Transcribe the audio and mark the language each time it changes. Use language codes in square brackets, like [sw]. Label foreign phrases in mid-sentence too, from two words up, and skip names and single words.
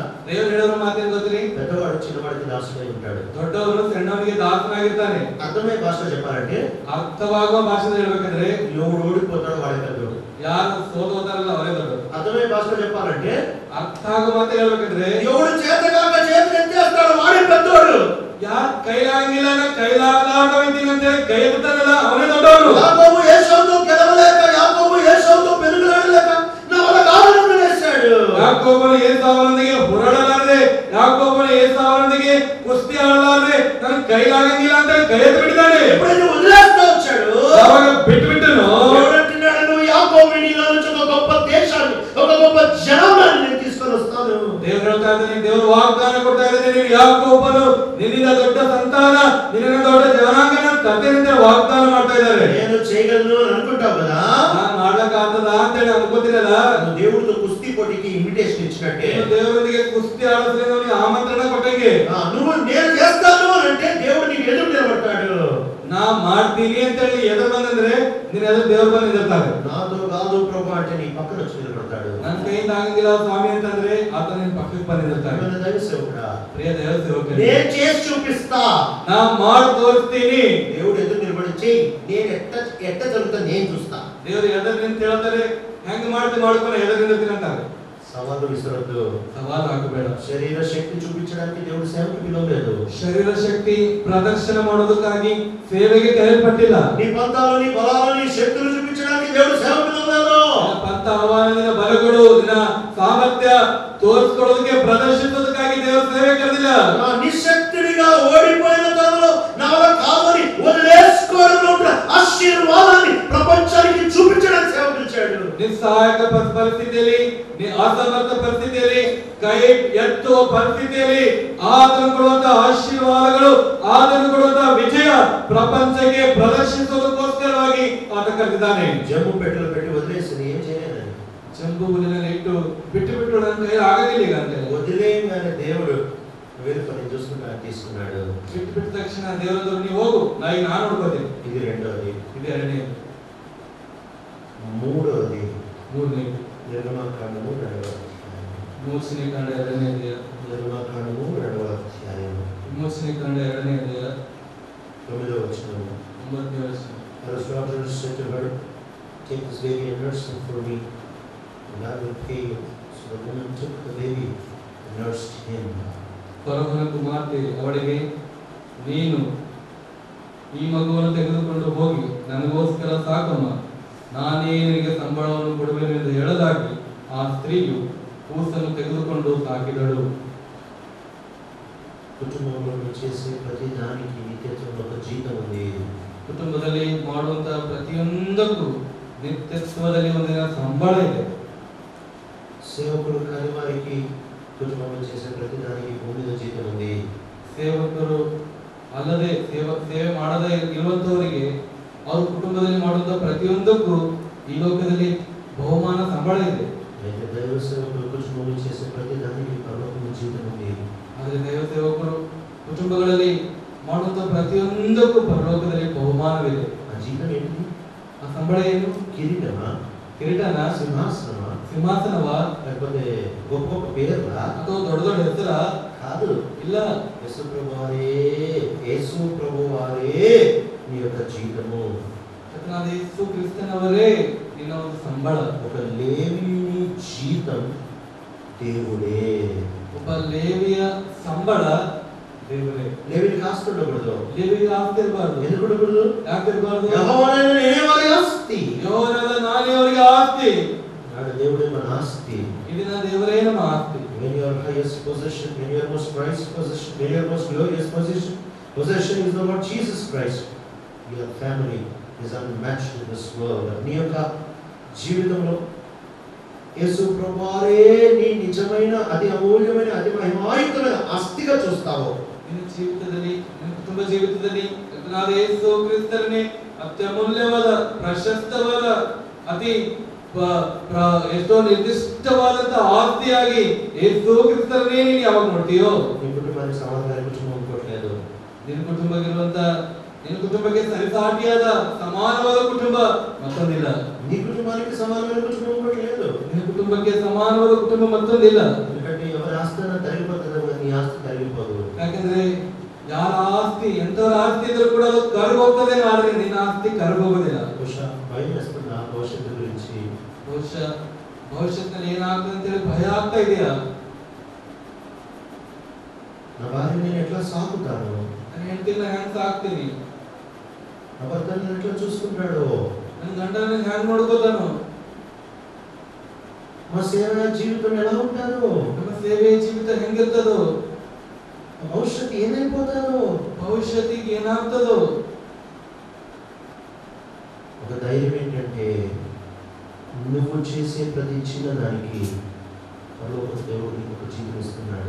[kn] ದೇವ್ರು ಹೇಳೋರ ಮಾತೇನು ಗೊತ್ತ್ರಿ? [te] పెద్దవాడు చిన్నవాడికి దాసుడై ఉంటాడు. [kn] ದೊಡ್ಡವರು ಸಣ್ಣವನಿಗೆ ದಾಸನಾಗಿರ್ತಾನೆ. [te] అర్థమయ్యే భాషలో చెప్పాలంటే, [kn] ಅರ್ಥವಾಗುವ ಭಾಷೆಯಲ್ಲಿ ಹೇಳ್ಬೇಕಂದ್ರೆ [te] ఎవడు ఓడిపోతాడో వాడే పెద్దోడు. [kn] ಯಾರು ಸೋತೋತಾರಲ್ಲ ಅವರೇ ದೊಡ್ಡವರು. [te] అర్థమయ్యే భాషలో చెప్పాలంటే, [kn] ಅರ್ಥ ಆಗೋ ಮಾತು ಹೇಳ್ಬೇಕಂದ್ರೆ [te] ఎవడు చేతగాక చేతులు ఎత్తేస్తాడో వాడే పెద్దోడు. [kn] ಯಾರು ಕೈಲಾಗಿಲ್ಲ ಕೈಲಾಗಲಾರ್ದವೈತೀನಿ ಅಂತ ಹೇಳಿ ಕೈ ಎತ್ತಾರಲ್ಲ ಅವನೇ ದೊಡ್ಡವನು. [te] యాకోబు ఏసావుతో గెలవలేక, యాకోబు ఏసావుతో పెనుగులాడలేక నా వల్ల కావాలని వేశాడు. [kn] ಯಾಕೋಬನು ಏಸಾವನೊಂದಿಗೆ ಹೊರಡಲಾರದೆ, ಯಾಕೋಬನು ಏಸಾವನೊಂದಿಗೆ ಕುಸ್ತಿ ಆಡಲಾರದೆ ನನ್ನ ಕೈಲಾಗಂಗಿಲ್ಲ ಅಂತ ಕೈ ಎತ್ತು ಬಿಟ್ಟಿದ್ದಾನೆ. [te] ఎప్పుడైతే వదిలేస్తా వచ్చాడు, [kn] ಯಾವಾಗ ಬಿಟ್ಟುಬಿಟ್ಟನು, [te] ఎవడంటున్నాడు, నువ్వు యాకోబు నీలో నుంచి ఒక గొప్ప దేశాన్ని, ఒక గొప్ప జనాంగాన్ని నేను తీసుకొని వస్తాను. [kn] ದೇವರು ಹೇಳ್ತಾ ಇದ್ದಾನೆ, ದೇವರು ವಾಗ್ದಾನ ಕೊಡ್ತಾ ಇದ್ದಾನೆ, ನೀನು ಯಾಕೋಬನು ನಿನ್ನಿಂದ ದೊಡ್ಡ ಸಂತಾನ, ನಿನ್ನಿಂದ ದೊಡ್ಡ ಜನಾಂಗನ ತರ್ತೇನೆ ವಾಗ್ದಾನ ಮಾಡ್ತಾ ಇದ್ದಾರೆ. [te] నేను చేయగలను అని అనుకుంటావు కదా, [kn] ನಾನು ಮಾಡ್ಲಕ್ಕ ಆಗ್ತದ ಅಂತ ಹೇಳಿ ಅನ್ಕೋತಿರಲ್ಲ. [te] దేవుడితో కుస్తీ పోటీకి ఇన్విటేషన్ ఇచ్చినట్టే [kn] ದೇವರೊಂದಿಗೆ ಕುಸ್ತಿ ಆಡೋದ್ರಿಂದ ಅವನಿಗೆ ಆಮಂತ್ರಣ ಕೊಟ್ಟಂಗೆ, [te] నువ్వు నేను చేస్తాను అని అంటే దేవుడు నీకు ఎదురు నిలబడతాడు. [kn] ನಾ ಮಾಡ್ತೀನಿ ಅಂತ ಹೇಳಿ ಎದುರು ಬಂದಂದ್ರೆ ನೀನ್ ಎದುರು ದೇವ್ರು ಬಂದು ನಿಲ್ತಾರೆ. [te] నాతో కాదు ప్రభు అంటే నీ పక్కన వచ్చి నిలబడతాడు. [kn] ನನ್ನ ಕೈಯಿಂದ ಆಗಂಗಿಲ್ಲ ಸ್ವಾಮಿ ಅಂತಂದ್ರೆ ಆತ ನಿನ್ ಪಕ್ಕಕ್ಕೆ ಬಂದು ನಿಲ್ತಾರೆ. [te] దైవ సేవకుడా, [kn] ಪ್ರಿಯ ದೇವ ಸೇವಕರೇ, [te] నేను చేసి చూపిస్తా, [kn] ನಾ ಮಾಡಿ ತೋರಿಸ್ತೀನಿ. [te] దేవుడు ఎదురు నిలబడి చెయ్యి, నేను ఎట్ట జరుగుతా నేను చూస్తా. [kn] ದೇವ್ರು ಎದುರು ನಿಂತು ಹೇಳ್ತಾರೆ, ಹೆಂಗ್ ಮಾಡ್ಕೊಂಡು ಎದುರು ನಿಲ್ತೀನಿ ಅಂತಾರೆ. [te] సవాలు విసరద్దు, [kn] ಸವಾಲು ಹಾಕಬೇಡ. [te] శరీర శక్తి చూపించడానికి దేవుడు సేవకు పిలవలేదు. [kn] ಶರೀರ ಶಕ್ತಿ ಪ್ರದರ್ಶನ ಮಾಡೋದಕ್ಕಾಗಿ ಸೇವೆಗೆ ಕರೆಯಲ್ಪಟ್ಟಿಲ್ಲ. [te] నీ పంతాలు, నీ బలాలు, నీ శక్తులు చూపించడానికి దేవుడు సేవకు పిలవలేదు. [kn] ಪಂಥ ಆಹ್ವಾನದ ಬಲಗಳು, ನಿನ್ನ ಸಾಮರ್ಥ್ಯ ತೋರಿಸ್ಕೊಳ್ಳೋದಕ್ಕೆ, ಪ್ರದರ್ಶಿಸೋದಕ್ಕಾಗಿ ದೇವರ ಸೇವೆ ಕರೆದಿಲ್ಲ. [te] నిశక్తుడిగా ఓడిపోయిన తనలో నా వల్ల కాదని వదిలేసుకోవడంలో ఉన్న ఆశీర్వాదాన్ని ప్రపంచానికి చూపించడానికి సేవ పిలిచాడు. [kn] ನಿಸ್ಸಹಾಯಕ ಪರಿಸ್ಥಿತಿಯಲ್ಲಿ, ಅಸಮರ್ಥ ಪರಿಸ್ಥಿತಿಯಲ್ಲಿ, ಕೈ ಎತ್ತುವ ಪರಿಸ್ಥಿತಿಯಲ್ಲಿ ಆತನು ಕೊಡುವಂತಹ ಆಶೀರ್ವಾದಗಳು, ಆತನು ಕೊಡುವಂತಹ ವಿಜಯ ಪ್ರಪಂಚಕ್ಕೆ ಪ್ರದರ್ಶಿಸುವುದಕ್ಕೋಸ್ಕರವಾಗಿ ಆತ ಕರೆದಿದ್ದಾನೆ. [te] జమ్ము పెట్టెలు పెట్టి వదిలేసి ఏం చేయలేదని, [kn] ಚೆಂಬು ಹುಲ್ಲಿನಲ್ಲಿ ಇಟ್ಟು ಬಿಟ್ಟು ನನ್ನ ಕೈಯಲ್ಲಿ ಆಗಲಿಲ್ಲ. ಈಗ ಅಂತ [te] వదిలేయగానే దేవుడు వేరే పని చూసుకుంటా తీసుకున్నాడు. [kn] ಬಿಟ್ಟ ತಕ್ಷಣ ದೇವರದ್ದು ನೀವು ಹೋಗು, ನಾನು ನೋಡ್ಕೋತೀನಿ. [te] ఇది రెండవది. [kn] ಇದು ಎರಡನೇದು. [te] మూడవది [kn] ಮೂರನೇದು [te] నిర్గమాకాండము 2వ అధ్యాయం. [kn] ವಿಮೋಚನೆ ಕಾಂಡ 2ನೇ ಅಧ್ಯಾಯ. [te] నిర్గమాకాండము 2వ అధ్యాయం [kn] ವಿಮೋಚನೆ ಕಾಂಡ 2ನೇ ಅಧ್ಯಾಯ [te] 9వ వచనం. [kn] 9ನೇ ವಚನ. [en] Her daughters said to her, "Take this baby and nurse him for me, and I will pay you." So the woman took the baby and nursed him. [kn] ಫರೋಹನ ಕುಮಾರ್ತೆ ಅವಳಿಗೆ, ನೀನು ಈ ಮಗುವನ್ನು ತೆಗೆದುಕೊಂಡು ಹೋಗಿ ನನಗೋಸ್ಕರ ಸಾಕಮ್ಮ, ನಾನೇ ನಿನಗೆ ಸಂಬಳವನ್ನು ಕೊಡುವೆನು ಎಂದು ಹೇಳಲಾಗಿ ಆ ಸ್ತ್ರೀಯು ಕೂಸನ್ನು ತೆಗೆದುಕೊಂಡು ಸಾಕಿದಳು. [te] కుటుంబంలో చేసే ప్రతి దానికి నిత్యత్వంలో ఒక జీతం ఉంది. [kn] ಕುಟುಂಬದಲ್ಲಿ ಮಾಡುವಂತಹ ಪ್ರತಿಯೊಂದಕ್ಕೂ ನಿತ್ಯತ್ವದಲ್ಲಿ ಒಂದಿನ ಸಂಬಳ ಇದೆ. [te] సేవకుడు కాని వారికి కుటుంబంలో చేసే ప్రతి దానికి భూమి మీద జీతం ఉంది. [kn] ಸೇವಕರು ಅಲ್ಲದೆ ಸೇವೆ ಮಾಡದೇ ಇರುವಂತವರಿಗೆ ಅವ್ರ ಕುಟುಂಬದಲ್ಲಿ ಮಾಡುವಂತಹ ಪ್ರತಿಯೊಂದಕ್ಕೂ ಈ ಲೋಕದಲ್ಲಿ ಬಹುಮಾನ ಸಂಬಳ ಇದೆ. [te] అయితే దైవ సేవకుడు కుటుంబంలో చేసే ప్రతి దానికి పరలోకము జీతం ఉంది. [kn] ಆದರೆ ದೈವ ಸೇವಕರು ಕುಟುಂಬಗಳಲ್ಲಿ ಮಾಡುವಂತಹ ಪ್ರತಿಯೊಂದಕ್ಕೂ ಪರಲೋಕದಲ್ಲಿ ಬಹುಮಾನವಿದೆ. [te] ఆ జీతం ఏంటి? [kn] ಆ ಸಂಬಳ ಏನು? [te] కిరీటమా? [kn] ಕಿರೀಟನ? [te] సింహాసనమా? [kn] సింహాಸನವಾ? [te] లేకపోతే గొప్ప గొప్ప పేర్లా? [kn] ಅಥವಾ ದೊಡ್ಡ ದೊಡ್ಡ ಹೆಸರ? [te] కాదు. [kn] ಇಲ್ಲ. [te] యేసు ప్రభువారే నీ యొక్క జీతము. [kn] ಕರ್ತನಾದ ಯೇಸು ಕ್ರಿಸ್ತನವರೇ ನಿನ್ನ ಒಂದು ಸಂಬಳ. [te] ఒక లేవీయుని జీతం దేవుడే. [kn] ಒಬ್ಬ ಲೇವಿಯ ಸಂಬಳ ದೇವರೇ. [te] లేవీయునికి ఆస్తి ఉండకూడదు. [kn] ಲೇವಿಯ ಆಸ್ತಿ ಇರಬಾರ್ದು. [te] ఎందుకు ఉండకూడదు? [kn] ಯಾಕೆ ಇರಬಾರ್ದು? [te] యెహోవానైన నేనే వారి ఆస్తి. [kn] ಯೆಹೋವನಾದ ನಾನೇ ಅವರಿಗೆ ಆಸ್ತಿ. [te] నాడు దేవుడే మన ఆస్తి. ఇది నా దేవుడే నా ఆస్తి. [en] When your highest possession, when your most prized possession, when your most glorious possession is the Lord Jesus Christ, your family is unmatched in this world. [te] నీ యొక్క జీవితంలో యేసు ప్రభువారే నీ నిజమైన అతి అమూల్యమైన అతి మహిమాయుతమైన ఆస్తిగా చూస్తావు. [kn] ನಿನ್ನ ಜೀವಿತದಲ್ಲಿ, ನಿನ್ನ ಕುಟುಂಬ ಜೀವಿತದಲ್ಲಿ ಕರ್ತನಾದ ಯೇಸು ಕ್ರಿಸ್ತನೇ ಅತ್ಯಮೂಲ್ಯವಾದ, ಪ್ರಶಸ್ತವಾದ, ಅತಿ ಎಷ್ಟೋ ನಿರ್ದಿಷ್ಟವಾದಂತ ಆಸ್ತಿಯಾಗಿ ಯೇಸು ಕ್ರಿಸ್ತನೇ ನೀನು ಯಾವಾಗ ನೋಡ್ತೀಯೋ, [te] నీ కుటుంబానికి సమాధాన కుటుంబం అనుకోవట్లేదు. [kn] ನಿನ್ನ ಕುಟುಂಬಕ್ಕಿರುವಂತ, ನಿನ್ನ ಕುಟುಂಬಕ್ಕೆ ಸರಿಸಾಟಿಯಾದ ಸಮಾನವಾದ ಕುಟುಂಬ ಮತ್ತೊಂದಿಲ್ಲ. [te] నీ కుటుంబానికి సమానమైన కుటుంబం అనుకోవట్లేదు. [kn] ನಿನ್ನ ಕುಟುಂಬಕ್ಕೆ ಸಮಾನವಾದ ಕುಟುಂಬ ಮತ್ತೊಂದಿಲ್ಲ. [te] ఎందుకంటే ఎవరి ఆస్తి తరిగిపోతుందో నీ ఆస్తి తరిగిపోదు. [kn] ಯಾಕಂದ್ರೆ ಯಾರ ಆಸ್ತಿ, ಎಂತವರ ಆಸ್ತಿ ಇದ್ರೂ ಕೂಡ ಅದು ಕರಗೋಗ್ತದೆ, ಆದ್ರೆ ನಿನ್ನ ಆಸ್ತಿ ಕರಗೋಗೋದಿಲ್ಲ. [te] ಭಯ వేస్తున్నా భవిష్యత్తు గురించి. [kn] ಭವಿಷ್ಯತ್ನಲ್ಲಿ ಏನಾಗ್ತದೆ ಅಂತ ಹೇಳಿ ಭಯ ಆಗ್ತಾ ಇದೆಯಾ? [te] నా భార్య నేను ఎట్లా సాకుతాను, [kn] ನನ್ನ ಹೆಂಡತಿನ ಹ್ಯಾಂಗ್ ಸಾಕ್ತೀನಿ, [te] నా భర్త నేను ఎట్లా చూసుకుంటాడు, [kn] ನನ್ನ ಗಂಡನ ಹ್ಯಾಂಗ್ ನೋಡ್ಕೋತಾನು, [te] మా సేవ జీవితం ఎలా ఉంటాదో, [kn] ನಮ್ಮ ಸೇವೆ ಜೀವಿತ ಹೆಂಗಿರ್ತದೋ, [te] భవిష్యత్తు ఏమైపోతాదో, [kn] ಭವಿಷ್ಯತ್ತಿಗೆ ಏನಾಗ್ತದೋ. [te] ఒక ధైర్యం ఏంటంటే నువ్వు చేసే ప్రతి చిన్న దానికి పరలోక దేవుడు నీకు ఒక జీవితం ఇస్తున్నాడు.